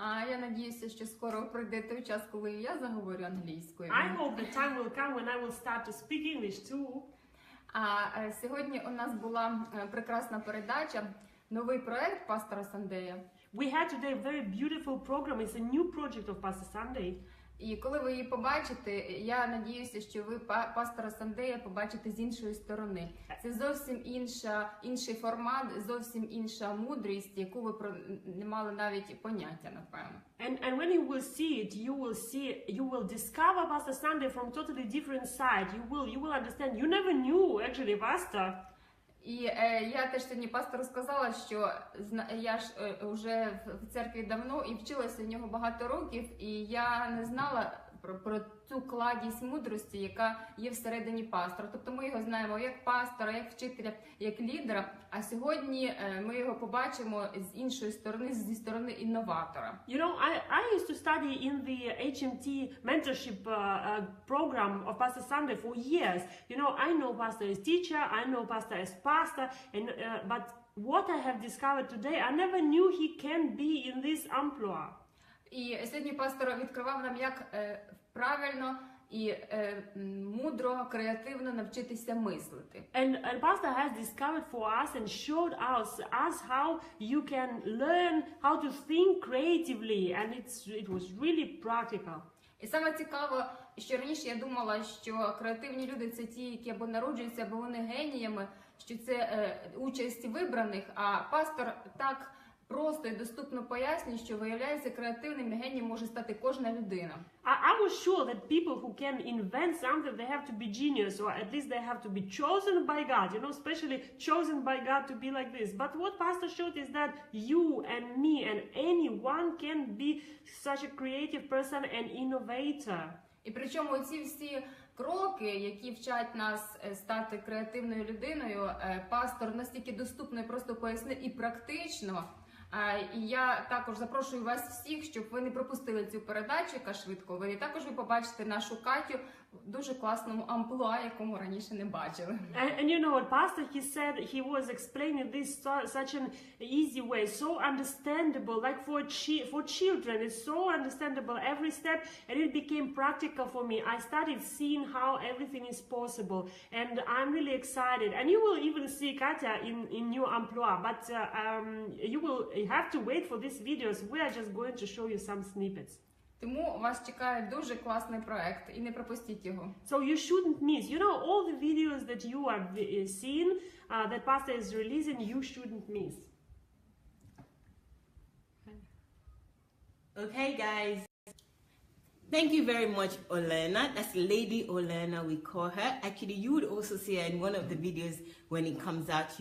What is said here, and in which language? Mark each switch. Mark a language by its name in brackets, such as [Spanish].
[Ukrainian] Я надіюся, що скоро прийде той час, коли я заговорю англійською. [English] I hope the time will come when I will start to speak English too. [Ukrainian] Сьогодні у нас була прекрасна передача, новий проект пастора Сандея. [English] We had today a very beautiful program. It's a new project of Pastor Sunday. [Ukrainian] І коли ви її побачите, я надіюся, що ви пастора Сандея побачите з іншої сторони. Це зовсім інший формат, зовсім інша мудрість, яку ви не мали навіть поняття, напевно. [English] And when you will see it, you will discover Pastor Sunday from totally different side. You will understand. You never knew actually Pastor. [Ukrainian] І я теж сьогодні пастору сказала, що я ж вже в церкві давно і вчилася в нього багато років, і я не знала про цю кладість мудрості, яка є всередині пастора. Тобто ми його знаємо як пастора, як вчителя, як лідера, а сьогодні ми його побачимо з іншої сторони, зі сторони інноватора. [English] You know, I used to study in the HMT mentorship program of Pastor Sunday for years. You know, I know Pastor as teacher, I know Pastor as pastor, and but what I have discovered today, I never knew he can be in this amplitude. [Ukrainian] І сьогодні пастор відкривав нам, як правильно і мудро, креативно навчитися мислити. [English] And Pastor has discovered for us and showed us how you can learn how to think creatively, and it was really practical. [Ukrainian] І саме цікаво, що раніше я думала, що креативні люди – це ті, які або народжуються, або вони геніями, що це участь вибраних, а пастор так просто і доступно пояснює, що виявляється, креативним і генієм може стати кожна людина. [English] I was sure that people who can invent something, they have to be genius, or at least they have to be chosen by God, you know, especially chosen by God to be like this. But what Pastor showed is that you and me and anyone can be such a creative person and innovator. [Ukrainian] І причому ці всі кроки, які вчать нас стати креативною людиною, пастор настільки доступно і просто пояснив і практично. І я також запрошую вас всіх, щоб ви не пропустили цю передачу, яка швидко вийде. Також ви побачите нашу Катю в дуже класному амплуа, якому раніше не бачили. [English] And you know what, Pastor, he said he was explaining this such an easy way, so understandable, like for children. It's so understandable every step, and it became practical for me. I started seeing how everything is possible, and I'm really excited. And you will even see Katya in new amplua, but you will have to wait for these videos. We are just going to show you some snippets. [Ukrainian] Тому вас чекає дуже класний проект, і не пропустіть його. [English] So you shouldn't miss. You know, all the videos that you are seeing, that Pastor is releasing, you shouldn't miss. Okay, guys. Thank you very much, Olena. That's Lady Olena, we call her. Actually, you would also see her in one of the videos when it comes out.